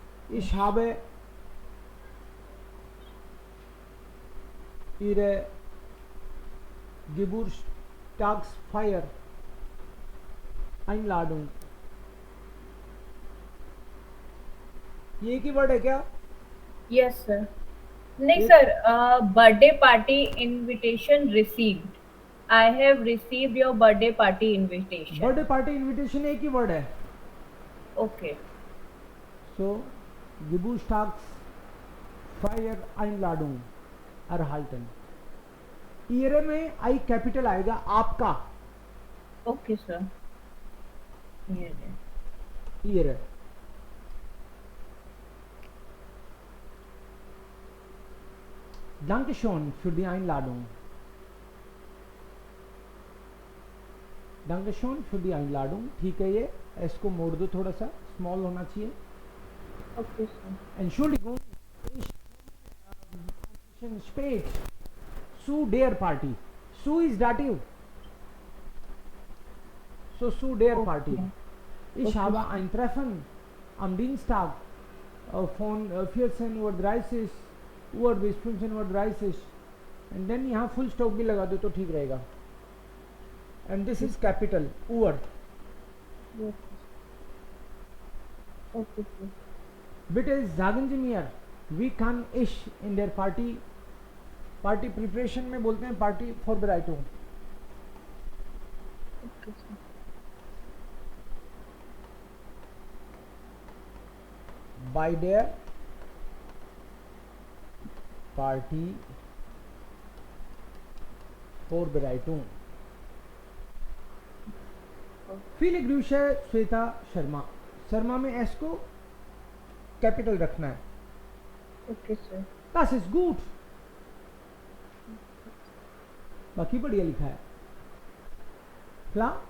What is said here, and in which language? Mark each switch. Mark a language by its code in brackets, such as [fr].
[de] ich habe ihre Geburtstagsfeier Einladung, [hi] ये एक ही word है क्या? [en] Yes sir. नहीं sir, birthday party invitation received, I have received your birthday party invitation. [hi] Birthday party invitation एक ही word है। [en] okay, [de] सो Geburtstagsfeier Einladung erhalten। [hi] Year में आई capital आएगा आपका। [en] Okay sir. [de] ईयर Dankeschön für die Einladung। Dankeschön für die Einladung, [hi] ठीक है। ये S को मोड़ दो, थोड़ा सा स्मॉल होना चाहिए। [en] Okay sir. [de] Entschuldigung, ich spät zu der Party। [en] Zu is dative, so zu der Party। [de] Ich habe ein Treffen am Dienstag von 14:30 Uhr bis 15:30 Uhr, [en] and then [hi] यहाँ फुल स्टॉप भी लगा दो तो ठीक रहेगा। [en] and this is capital Uhr। Okay sir. [de] Bitte sagen Sie mir, wie kann ich in der Party preparation [hi] में बोलते हैं [de] पार्टी Vorbereitung, [en] Okay, sir. [de] Bei der Party Vorbereitung. Viele Grüße [hi] Shweta Sharma. Sharma में एस को कैपिटल रखना है. [en] Okay, sir. [de] Das ist gut. [hi] बाकी बढ़िया लिखा है. Klar?